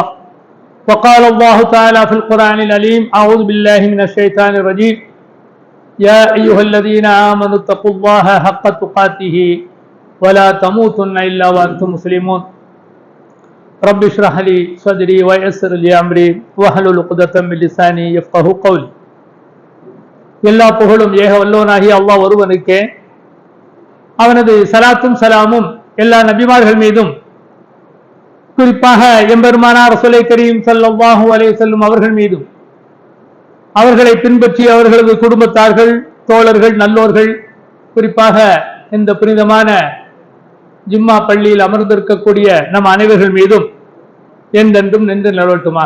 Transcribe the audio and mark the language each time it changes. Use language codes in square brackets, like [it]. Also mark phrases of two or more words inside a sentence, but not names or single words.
[ar] وقال الله تعالى في القرآن العليم: أعوذ بالله من الشيطان الرجيم. يا أيها الذين آمنوا اتقوا الله حق تقاته ولا تموتن إلا وأنتم مسلمون. رب اشرح لي صدري ويسر لي أمري واحلل عقدة من لساني يفقهوا قولي. [ta] எல்லா புகழும் ஏக வல்லோனாகிய அல்லாஹ் ஒருவனுக்கே, அவனது சலாத்தும் சலாமும் எல்லா நபிமார்கள் மீதும், குறிப்பாக எம்பெருமானார் [ar] رسول كريم صلى الله عليه وسلم [ta] அவர்கள் மீதும், அவர்களை பின்பற்றி அவர்களது குடும்பத்தார்கள், தோழர்கள், நல்லோர்கள், குறிப்பாக இந்த புனிதமான ஜும்மா பள்ளியில் அமர்ந்திருக்கக்கூடிய நம் அனைவர்கள் மீதும் என்றென்றும் நின்று நிலவட்டுமாக.